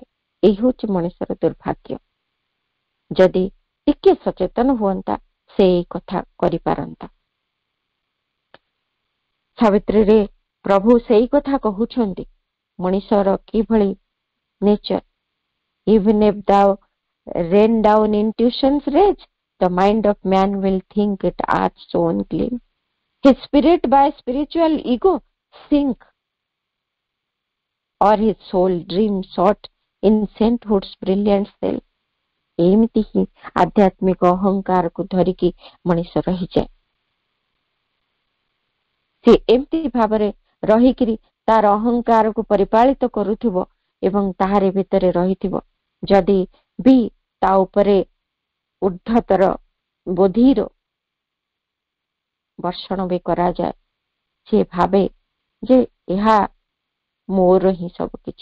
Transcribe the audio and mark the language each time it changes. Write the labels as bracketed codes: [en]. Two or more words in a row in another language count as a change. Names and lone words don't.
[or] ଏଇ ହଉଛି ମଣିଷର ଦୁର୍ଭାଗ୍ୟ। ଯଦି ଟିକେ ସଚେତନ ହୁଅନ୍ତା, ସେ ଏଇ କଥା କରିପାରନ୍ତା। ସାବିତ୍ରୀରେ ପ୍ରଭୁ ସେଇ କଥା କହୁଛନ୍ତି, ମଣିଷର କିଭଳି ନେଚର। [en] Even if thou rain down intuition's rage, the mind of man will think it art's own gleam. His spirit by spiritual ego sink, or his soul dream sought in sainthood's brilliant cell. [or] ଏମିତି ହିଁ ଆଧ୍ୟାତ୍ମିକ ଅହଙ୍କାରକୁ ଧରିକି ମଣିଷ ରହିଯାଏ। ସେ ଏମିତି ଭାବରେ ରହିକିରି ତାର ଅହଙ୍କାରକୁ ପରିପାଳିତ କରୁଥିବ ଏବଂ ତାହାରି ଭିତରେ ରହିଥିବ। ଯଦି ବି ତା ଉପରେ ଉର୍ଦ୍ଧତର ବୋଧିର ବର୍ଷଣ ବି କରାଯାଏ, ସେ ଭାବେ ଯେ ଏହା ମୋର ହିଁ ସବୁ କିଛି।